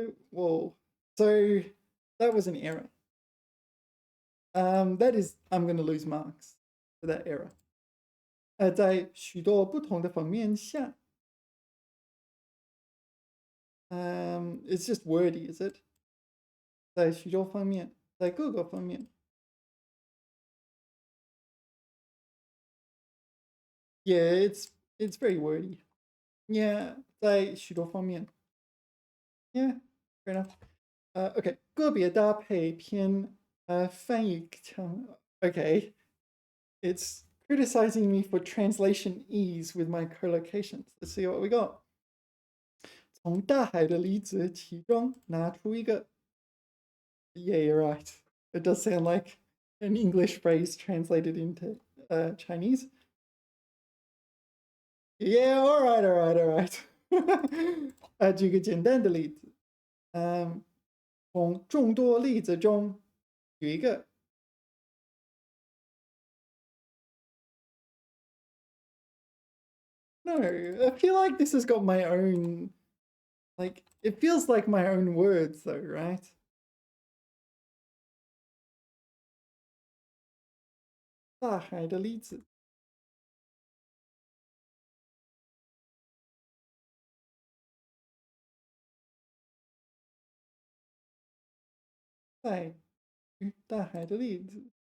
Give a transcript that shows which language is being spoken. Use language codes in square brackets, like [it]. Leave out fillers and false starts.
[en] Whoa. So that was an error. That is, I'm going to lose marks for that error. [zh] 在许多不同的方面下 [en] it's just wordy, is it? [zh] 在许多方面，在各个方面 [en] Yeah, it's very wordy. Yeah, [zh] 在许多方面 [en] Yeah, fair enough. Okay, [zh] 个别搭配偏翻译腔 [en] Okay, it's criticizing me for translation ease with my collocations. Let's see what we got. [zh] 从大海的粒子其中拿出一个 [en] Yeah, you're right. It does sound like an English phrase translated into Chinese. Yeah, all right, all right, all right. [zh] 举个简单的例子，从众多例子中举一个。 [en] No, I feel like this has got my own, like, it feels like my own words though, right? [zh] 大海的例子，在大海的例子。